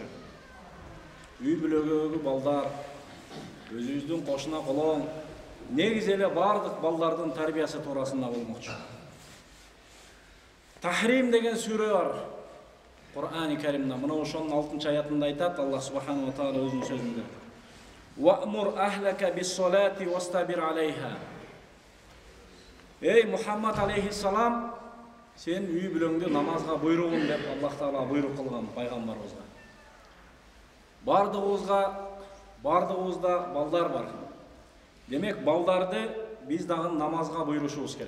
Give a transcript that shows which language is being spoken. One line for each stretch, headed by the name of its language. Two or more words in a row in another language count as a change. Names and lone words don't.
Kyrgyz: Үй бүлөгөгү балдар, өзүбүздүн кошуна колоң, негизи эле бардык балдардын тарбиясы туурасында болмокчу. Тахрим деген сүрө бар Кур'ани Каримде. Мына ошонун 6-аятында айтат Аллах
Arabic: سبحانه وتعالى
Kyrgyz: өзүнүн сөзүндө:
Arabic: "وأمر أهلك بالصلاة واصطبر عليها".
Kyrgyz: Эй Мухаммад алейхиссалам, сен үй бүлөңдү намазга буйругун деп Аллах Таала буйрук кылган пайгамбарыбызга. Бардыгыбызда балдар бар. Демек, балдарды биз дагы намазга буйрушубуз керек.